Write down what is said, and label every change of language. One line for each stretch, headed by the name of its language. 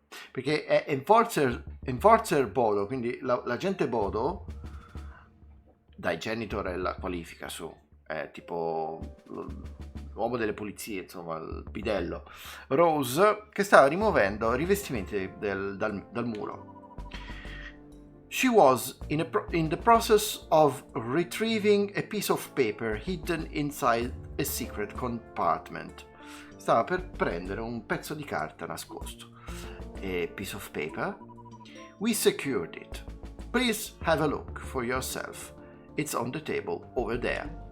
Italian: Perché è Enforcer Bodo, quindi l'agente Bodo, dai, Janitor è la qualifica su, è tipo l'uomo delle pulizie, insomma, il bidello. Rose che stava rimuovendo rivestimenti dal muro.
English: She was in the process of retrieving a piece of paper hidden inside a secret compartment.
Italian: Stava per prendere un pezzo di carta nascosto.
English: A piece of paper? We secured it. Please have a look for yourself. It's on the table over there.